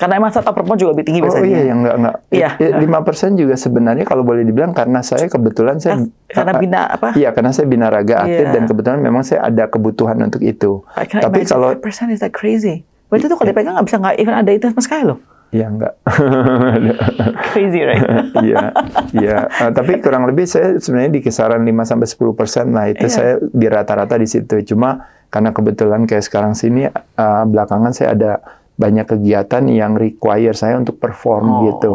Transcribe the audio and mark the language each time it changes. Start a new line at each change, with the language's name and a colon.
Indonesian: Karena emang saya perempuan juga lebih tinggi biasanya. Oh iya, enggak. Iya. 5% juga sebenarnya kalau boleh dibilang karena saya kebetulan karena Iya, karena saya binaraga aktif dan kebetulan memang saya ada kebutuhan untuk itu. Tapi kalau 5%
English: is that crazy.
Indonesian: Berarti itu kalau dipegang nggak bisa even ada itu sama sekali loh. Iya, enggak.
English: Crazy, right?
Indonesian: Iya. Tapi kurang lebih saya sebenarnya di kisaran 5-10%. Nah, itu saya di rata-rata di situ. Cuma karena kebetulan kayak sekarang sini, belakangan saya ada banyak kegiatan yang require saya untuk perform gitu.